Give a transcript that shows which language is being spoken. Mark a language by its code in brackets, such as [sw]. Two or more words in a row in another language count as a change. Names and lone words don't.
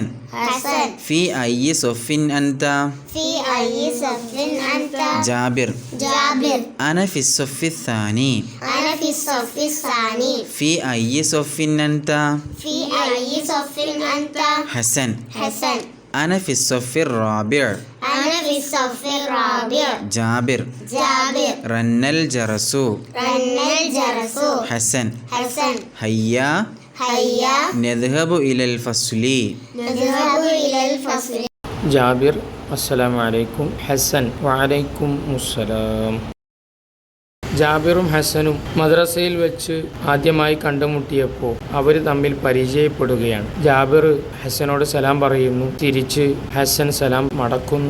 [ar] في أي صف أنت. ജാബിർ. أنا في الصف الثاني. في أي صف أنت. ഹസൻ. أنا في الصف الرابع. جابر. رن الجرس. حسن. هيا نذهب إلى الفصل. ജാബിർ السلام عليكم. ഹസൻ وعليكم السلام. [ml] ജാബിറും ഹസനും മദ്രസയിൽ വെച്ച് ആദ്യമായി കണ്ടുമുട്ടിയപ്പോൾ അവർ തമ്മിൽ പരിചയപ്പെടുകയാണ്. ജാബിർ ഹസനോട് സലാം പറയുന്നു. തിരിച്ച് ഹസൻ സലാം മടക്കുന്നു.